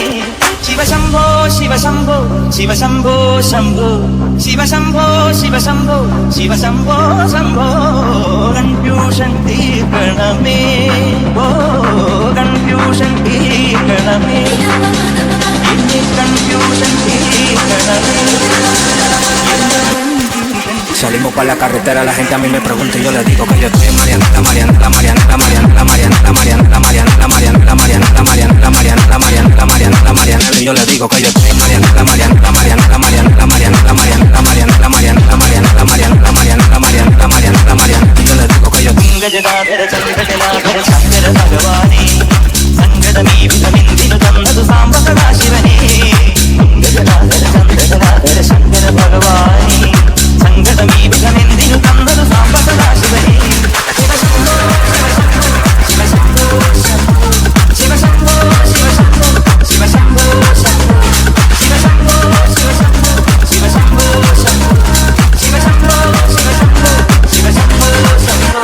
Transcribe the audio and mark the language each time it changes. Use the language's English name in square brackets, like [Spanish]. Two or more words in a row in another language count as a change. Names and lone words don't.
[Malayalam] ശിവശംഭോ ശിവശംഭോ ശിവശംഭോ ശംഭോ ശിവശംഭോ ശിവശംഭോ ശിവശംഭോ ശംഭോ. കൺഫ്യൂഷൻ തീർക്കണമേ, ഓ കൺഫ്യൂഷൻ തീർക്കണമേ, കൺഫ്യൂഷൻ തീർക്കണമേ. [Spanish] Salimos para la carretera, la gente a mí me pregunta y yo le digo que yo estoy Mariana. Y yo le digo que yo estoy Mariana. Y yo le digo que yo [Malayalam] ഗജടാധര ചന്ദ്രകലാധര ശങ്കര ഭഗവാനെ സങ്കടമീ വിധമെന്തിനു തന്നതു സാംബ സദാശിവനെ. ഗജടാധര ചന്ദ്രകലാധര ശങ്കര ഭഗവാനെ സങ്കടമീ വിധമെന്തിനു തന്നതു സാംബ സദാശിവനെ. ശിവശംഭോ ശിവശംഭോ ശിവശംഭോ ശിവശംഭോ ശിവശംഭോ ശിവശംഭോ ശിവശംഭോ ശിവശംഭോ ശിവശംഭോ ശിവശംഭോ ശിവശംഭോ ശംഭോ.